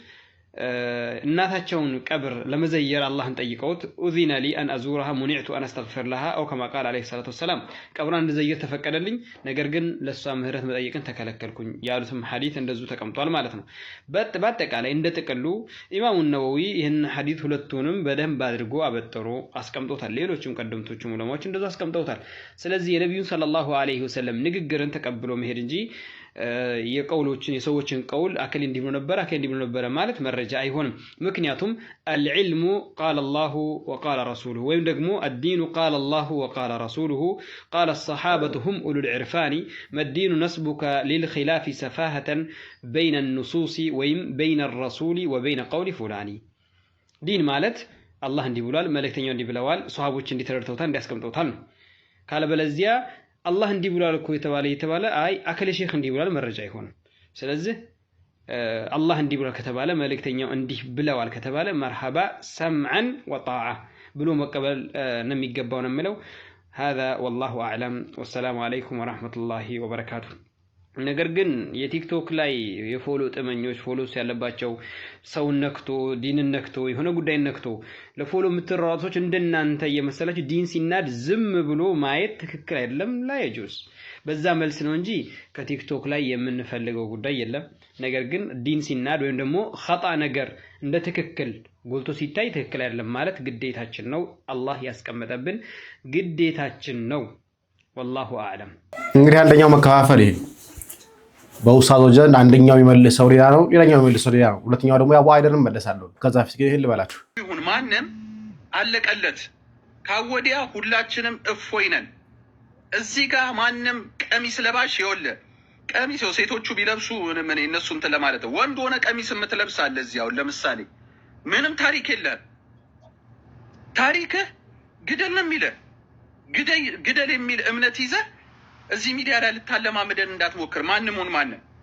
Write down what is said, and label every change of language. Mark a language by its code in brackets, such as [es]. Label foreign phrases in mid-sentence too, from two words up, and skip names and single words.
[am] እናታቸውን ቀብር ለመዘየር አላህን ጠይቀውት [ar] أذن لي أن أزورها منعت أن أستغفر لها أو كما قال عليه الصلاة والسلام [am] ቀብሯን እንድዘየር ተፈቀደልኝ፣ ነገር ግን ለሷ ምህረት መጠየቅን ተከለከልኩኝ ያሉትም ሐዲስ እንደዚሁ ተቀምጧል ማለት ነው። በአጠቃላይ እንደ ጥቅሉ ኢማሙ ነወዊ ይህን ሐዲስ ሁለቱንም በደንብ አድርጎ አበጥሮ አስቀምጦታል። ሌሎችም ቀደምቶቹም ዑለማዎች እንደዚሁ አስቀምጠውታል። ስለዚህ የነቢዩን [ar] صلى الله عليه وسلم [am] ንግግርን ተቀብሎ መሄድ እንጂ የቀውሎችን የሰዎችን ቀውል አከል እንዲብሎ ነበር ማለት መረጃ አይሆንም። ምክንያቱም [ar] العلم قال الله وقال رسوله [am] ወይም ደግሞ [ar] الدين قال الله وقال رسوله قال الصحابة هم أولو العرفان ما الدين نسبك للخلاف سفاهة بين النصوص ويم بين الرسول وبين [am] قول فلان دين ማለት አላህ እንዲህ ብሏል መልእክተኛው እንዲህ ብለዋል ሷሃቦች እንዲህ ተረድተውታል እንዲያስቀምጡታል ካለ በለዚያ አላህ እንዲህ ብሏል እኮ የተባለ አይ አከለ ሼክ እንዲህ ብሏል መረጃ አይሆንም። ስለዚህ አላህ እንዲህ ብሏል ከተባለ መልእክተኛው እንዲህ ብለዋል ከተባለ [ar] مرحبا سمعا وطاعة [am] ብሎ መቀበል ነው የሚገባው ነው የምለው። [ar] هذا والله اعلم والسلام عليكم ورحمة الله وبركاته። [am] ነገር ግን የቲክቶክ ላይ የፎሎ ጥመኞች ፎሎስ ያለባቸው ሰው ነክቶ ዲን ነክቶ የሆነ ጉዳይ ነክቶ ለፎሎ የምትራራቶች እንደናንተ የመሰላችሁ ዲን ሲናድ ዝም ብሎ ማየት ትክክል አይደለም። ላይ ጁስ በዛ መልስ ነው እንጂ ከቲክቶክ ላይ የምንፈልገው ጉዳይ የለም። ነገር ግን ዲን ሲናድ ወይም ደግሞ ኸጣ ነገር እንደ ትክክል ጎልቶ ሲታይ ትክክል አይደለም ማለት ግዴታችን ነው። አላህ ያስቀመጠብን ግዴታችን ነው። [ar] والله اعلم። [am] እንግዲህ አንደኛው መከፋፈል ይሄ በኡስታዞች ዘንድ አንደኛው የሚመልሰው ሌላ ነው፣ ሌላኛው የሚመልሰው ሌላ ነው። ሁለተኛው ደግሞ ያው አይደለም መለሳለሁ። ከዛ ፊት ግን ይሄን ልበላችሁ ይሁን ማንም አለቀለት ካወዲያ ሁላችንም እፎይ ነን። እዚህ ጋር ማንም ቀሚስ ለባሽ ይወለ ቀሚስ ሴቶቹ ቢለብሱ ምን እነሱ እንትን ለማለት ወንድ ሆነ ቀሚስ የምትለብሳለ እዚያው ለምሳሌ ምንም ታሪክ የለም። ታሪክ ግደል ነው የሚል ግደል የሚል እምነት ይዘህ እዚህ ሚዲያ ላይ ልታለማመደን እንዳትሞክር። ማንም ሆነ ማንም